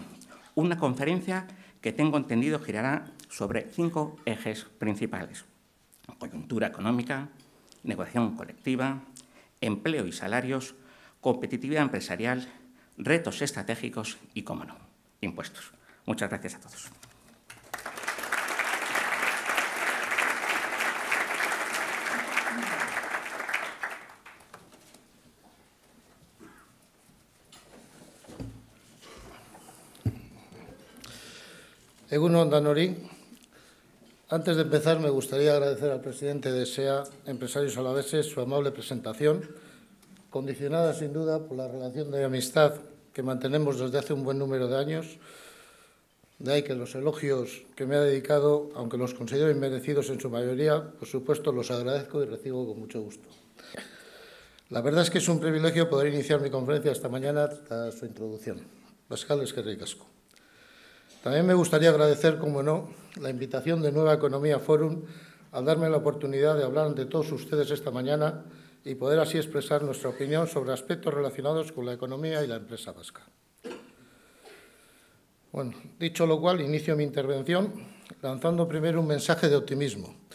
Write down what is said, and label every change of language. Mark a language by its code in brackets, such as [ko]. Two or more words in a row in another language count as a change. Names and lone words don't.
[es] Una conferencia que tengo entendido girará sobre 5 ejes principales: coyuntura económica, negociación colectiva, empleo y salarios, competitividad empresarial, retos estratégicos y, cómo no, impuestos. Muchas gracias a todos. [eu] Egun on danori. [es] Antes de empezar, me gustaría agradecer al presidente de SEA Empresarios Alaveses su amable presentación, condicionada sin duda por la relación de amistad que mantenemos desde hace un buen número de años. De ahí que los elogios que me ha dedicado, aunque los considero inmerecidos en su mayoría, por supuesto los agradezco y recibo con mucho gusto. La verdad es que es un privilegio poder iniciar mi conferencia esta mañana tras su introducción. [eu] Pascal eskerrik asko. [es] También me gustaría agradecer, como no, la invitación de Nueva Economía Forum al darme la oportunidad de hablar ante todos ustedes esta mañana y poder así expresar nuestra opinión sobre aspectos relacionados con la economía y la empresa vasca. Bueno, dicho lo cual, inicio mi intervención lanzando primero un mensaje de optimismo.